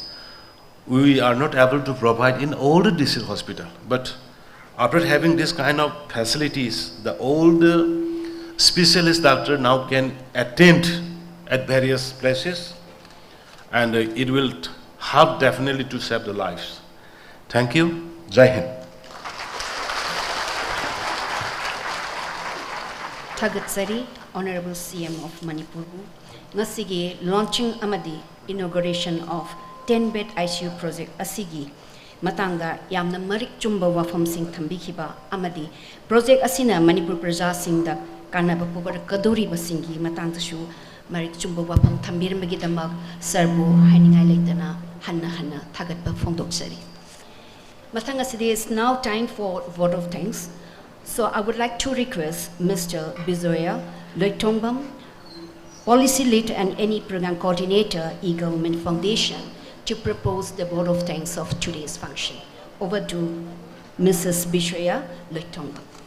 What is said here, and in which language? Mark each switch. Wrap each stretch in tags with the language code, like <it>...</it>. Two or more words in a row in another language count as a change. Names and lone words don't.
<en>We are not able to provide in all the district hospital, but after having this kind of facilities, the old specialist doctor now can attend at various places, and it will help definitely to save the lives. Thank you. Jai Hind. Thagatsari, Honorable CM of Manipur, ngasigi launching amadi inauguration of 10BedICU project asigi</en> <mni>matanga yamna marik chumba wafam sing thambikhiba amadi project asina Manipur praja singda kanaba pubar kadori basingi matangta shu marik chumba wafam thambirmagi damak sarbu hainingai leitana hanna thagatba phongdoksari matanga asidi</mni> <en>is now time for vote of thanks. So I would like to request Mr. Bizoya Loitongbam, Policy Lead and any Program Coordinator, E-Government Foundation, to propose the vote of thanks of today's function. Over to Mrs. Bizoya Loitongbam.</en>